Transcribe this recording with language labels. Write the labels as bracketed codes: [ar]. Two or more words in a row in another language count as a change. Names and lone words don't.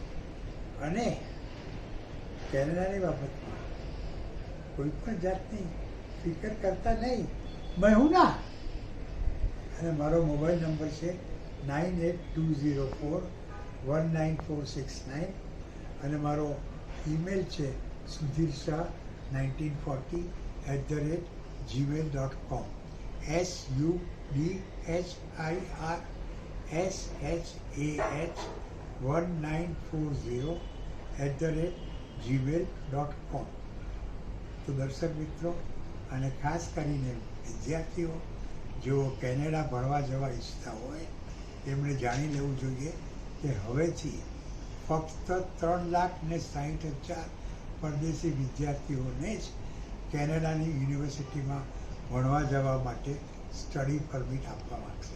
[gu] અને કેનેડાની બાબતમાં કોઈ પણ જાતની ફિકર કરતા નહીં, મેં હું ના. અને મારો મોબાઈલ નંબર છે 9820419469 અને મારો ઈમેલ છે sudhirshah1940@gmail.com. [en] sudhirshah1940@gmail.com. [gu] તો દર્શક મિત્રો અને ખાસ કરીને વિદ્યાર્થીઓ જેઓ કેનેડા ભણવા જવા ઈચ્છતા હોય એમણે જાણી લેવું જોઈએ કે હવેથી ફક્ત 3,60,000 પરદેશી વિદ્યાર્થીઓને જ કેનેડાની યુનિવર્સિટીમાં ભણવા જવા માટે [en] study permit [gu] આપવા માગશે.